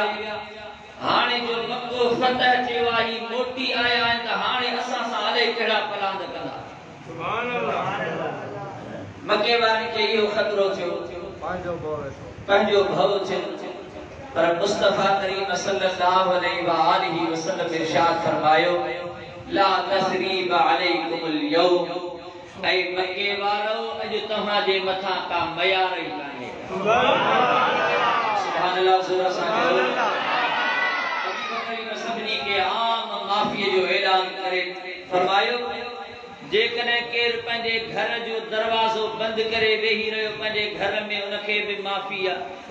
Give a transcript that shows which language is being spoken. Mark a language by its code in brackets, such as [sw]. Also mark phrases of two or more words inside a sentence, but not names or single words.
[sd] हाणे जो मक्को फतह थियो आहे, मोटी आया आहिनि त हाणे असां सां अलाए कहिड़ा पलांद कंदा। [ar] سبحان الله. [sd] मक्के वारनि खे इहो खतरो थियो, पंहिंजो भउ थियो, पर मुस्तफा करीम [ar] صلى الله عليه وسلم [sd] इरशाद फरमायो, [ar] لا تثريب عليكم اليوم, [sd] ऐ मक्के वारो अॼु तव्हां जे मथां का मयार ई कान्हे। [ar] سبحان الله. [sd] ज़ोर सां चओ। हबीब करीम सभिनी के आम माफ़ीअ जो ऐलान करे फरमायो, जेकॾहिं केरु पंहिंजे घर जो दरवाज़ो बंदि करे वेही रहियो पंहिंजे घर में, उनखे बि माफ़ी आहे।